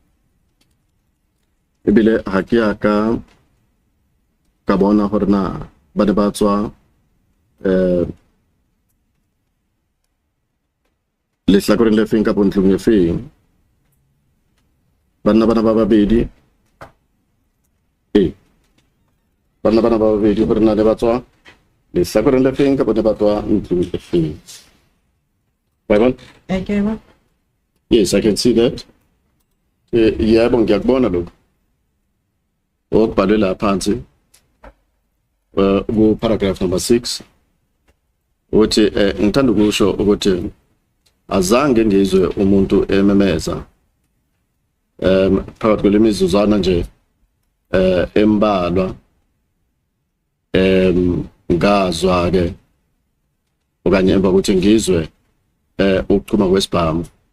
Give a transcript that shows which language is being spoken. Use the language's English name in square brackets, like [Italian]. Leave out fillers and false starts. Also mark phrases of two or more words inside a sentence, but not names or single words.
[Southern Sotho] ebile ha ke ka bona hore na ba ne ba tswa le hlakoreng le feng ka bontlong e feng banna bana ba babedi banna bana ba babedi hore na le ba tswa le hlakoreng le feng ka bona ba tswa ntlong e feng. [English] Okay. Yes, I can see that. Yeah, [Zulu] ngiyakubona lokho. Okubhalela phansi. Ku [English] paragraph number [Zulu] 6. Uthi ngithanda ukusho ukuthi azange ngizwe umuntu ememeza. Phakathi kwelemizuzwana nje embalwa ngazwa ke okanye emva ukuthi ngizwe ukuchuma kwesibhamu